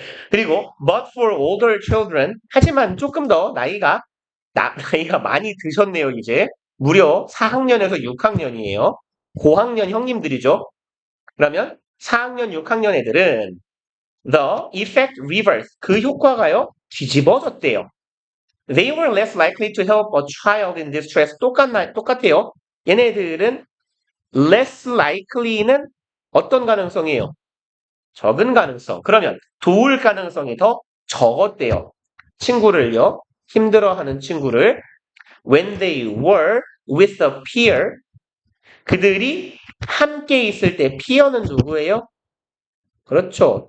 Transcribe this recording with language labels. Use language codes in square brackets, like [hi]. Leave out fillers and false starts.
[ko] 그리고 [en] but for older children [ko] 하지만 조금 더 나이가 많이 드셨네요, 이제. 무려 4학년에서 6학년이에요. 고학년 형님들이죠. 그러면 4학년, 6학년 애들은 [en] the effect reverse [ko] 그 효과가요 뒤집어졌대요. [en] They were less likely to help a child in distress. [ko] 똑같아요. 얘네들은 less likely는 어떤 가능성이에요? 적은 가능성. 그러면 도울 가능성이 더 적었대요. 친구를요. 힘들어하는 친구를 [en] when they were with a peer [ko] 그들이 함께 있을 때 peer는 누구예요? 그렇죠.